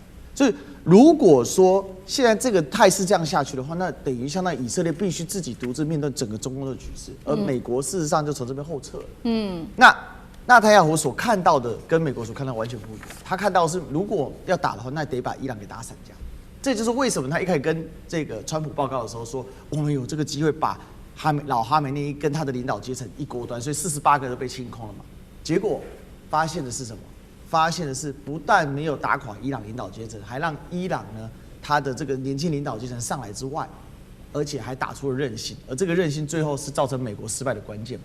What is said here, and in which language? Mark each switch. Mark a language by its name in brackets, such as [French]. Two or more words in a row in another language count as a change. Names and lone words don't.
[Chinese] 所以，如果說現在這個態勢這樣下去的話，那等於相當於以色列必須自己獨自面對整個中東的局勢，而美國事實上就從這邊後撤了。那納坦雅胡所看到的跟美國所看到的完全不一樣，他看到的是如果要打的話，那得把伊朗給打散架。這就是為什麼他一開始跟這個川普報告的時候說，我們有這個機會把老哈梅內伊跟他的領導階層一鍋端，所以48個都被清空了嘛。結果發現的是什麼？發現的是不但沒有打垮伊朗領導階層，還讓伊朗呢他的這個年輕領導階層上來之外，而且還打出了韌性，而這個韌性最後是造成美國失敗的關鍵。